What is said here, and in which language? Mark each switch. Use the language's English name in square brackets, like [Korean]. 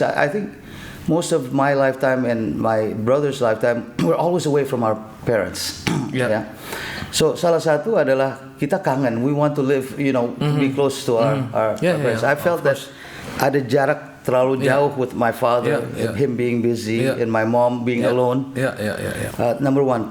[English] I think most of my lifetime and my brother's lifetime, we're always away from our parents. Yeah. [Indonesian] So salah satu adalah kita kangen. [English] We want to live, to be close to our parents. I felt that [Indonesian] ada jarak terlalu jauh [English] with my father, him being busy, and my mom being alone. Number one.